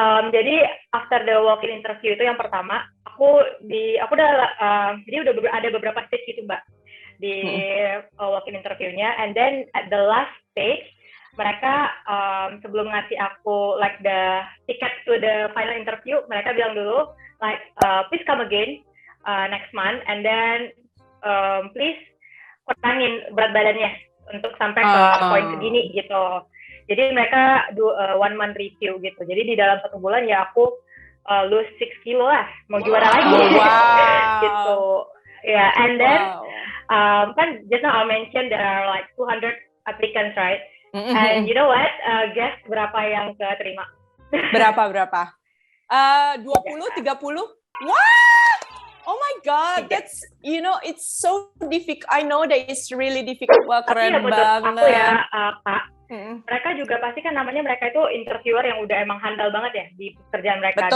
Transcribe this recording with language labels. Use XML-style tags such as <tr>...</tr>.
<id>Jadi after the walk-in interview itu yang pertama aku udah jadi udah ada beberapa stage gitu Mbak di walk-in interviewnya, and then at the last stage mereka sebelum ngasih aku like the ticket to the final interview, mereka bilang dulu</id> <en>like please come again next month and then please</en> <id>kurangin berat badannya untuk sampai ke poin segini gitu. Jadi mereka do 1 month review gitu. Jadi di dalam 1 bulan ya aku lose 6 kilo lah, mau juara lagi gitu.</id> <en>Yeah, and then kan just now I mentioned there are like 200 applicants, right? And you know what? Guess</en> <id>berapa yang keterima? Berapa? 20, 30? What?</id> <en>Oh my God, that's, it's so difficult. I know that it's really difficult.</en> <id>Wah, keren banget. Aku ya, Kak, mereka juga pasti kan namanya mereka itu interviewer yang udah emang handal banget ya di pekerjaan mereka.</id>